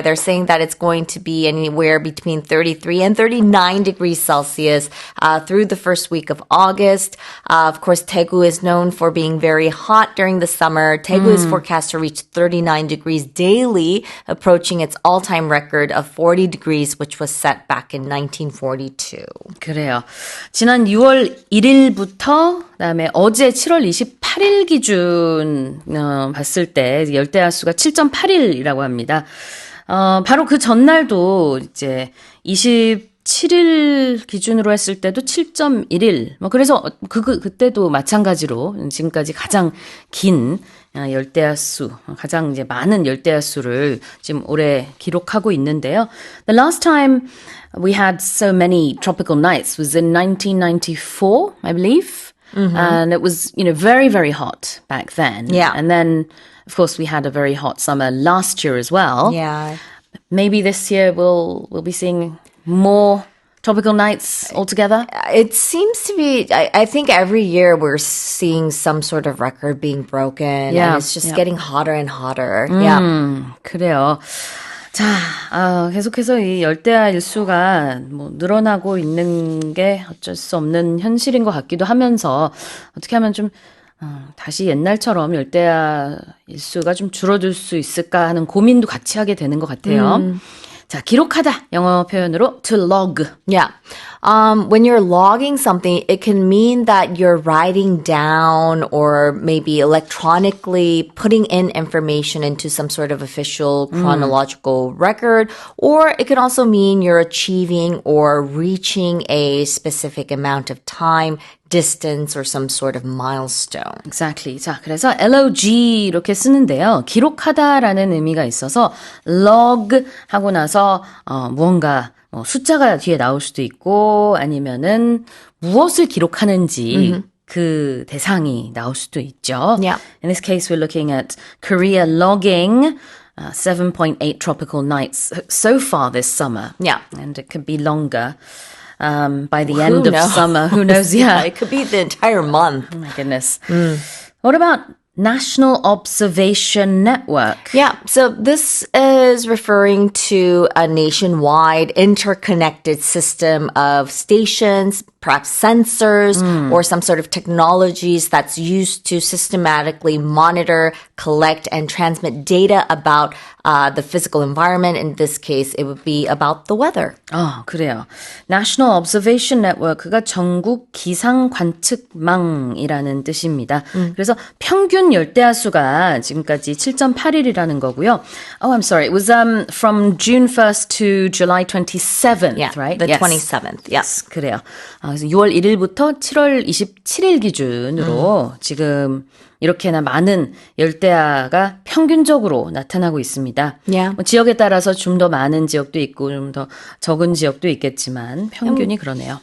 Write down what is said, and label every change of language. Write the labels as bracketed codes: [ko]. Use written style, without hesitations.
[en] They're saying that it's going to be anywhere between 33 and 39 degrees Celsius through the first week of August. Of course, Daegu is known for being very hot during the summer. Daegu is forecast to reach 39 degrees daily, approaching its all-time record of 40 degrees, which was set back in 1942. [ko] 그래요. 지난 6월 1일부터 그다음에 어제 7월 8일 기준 봤을 때 열대야수가 7.8일이라고 합니다. 바로 그 전날도 이제 27일 기준으로 했을 때도 7.1일. 그래서 그때도 마찬가지로 지금까지 가장 긴 열대야수, 가장 이제 많은 열대야수를 지금 올해 기록하고 있는데요. [en] The last time we had so many tropical nights was in 1994, I believe. And it was, very, very hot back then. Yeah. And then, of course, we had a very hot summer last year as well. Yeah. Maybe this year we'll be seeing more tropical nights altogether. It seems to be, I think every year we're seeing some sort of record being broken. Yeah, And it's just yeah. getting hotter and hotter. Yeah. [ko] 그래요. 자, 계속해서 이 열대야 일수가 늘어나고 있는 게 어쩔 수 없는 현실인 것 같기도 하면서 어떻게 하면 좀 다시 옛날처럼 열대야 일수가 좀 줄어들 수 있을까 하는 고민도 같이 하게 되는 것 같아요. 자, 기록하다 영어 표현으로 to log. [en] Yeah. When you're logging something, it can mean that you're writing down or maybe electronically putting in information into some sort of official chronological record, or it can also mean you're achieving or reaching a specific amount of time, distance, or some sort of milestone. Exactly. [ko] 자, 그래서 log 이렇게 쓰는데요. 기록하다라는 의미가 있어서 log 하고 나서 무언가 숫자가 뒤에 나올 수도 있고 아니면은 무엇을 기록하는지 그 대상이 나올 수도 있죠. [en] Yeah. In this case, we're looking at Korea logging 7.8 tropical nights so far this summer. Yeah. And it could be longer by the Who end of knows? summer. Who knows? Yeah. It could be the entire month. Oh my goodness. What about National Observation Network? Yeah, so this is referring to a nationwide interconnected system of stations, perhaps sensors, or some sort of technologies that's used to systematically monitor, collect, and transmit data about the physical environment. In this case, it would be about the weather. [ko] 그래요. National Observation Network가 전국 기상 관측망이라는 뜻입니다. 그래서 평균 열대야수가 지금까지 7.8일이라는 거고요. [en] Oh, I'm sorry. It was from June 1st to July 27th, Yeah, right? the Yes. 27th. Yes. [ko] 그래요. 그래서 6월 1일부터 7월 27일 기준으로 지금 이렇게나 많은 열대야가 평균적으로 나타나고 있습니다. [en] Yeah. [ko] 지역에 따라서 좀 더 많은 지역도 있고 좀 더 적은 지역도 있겠지만 평균이 그러네요.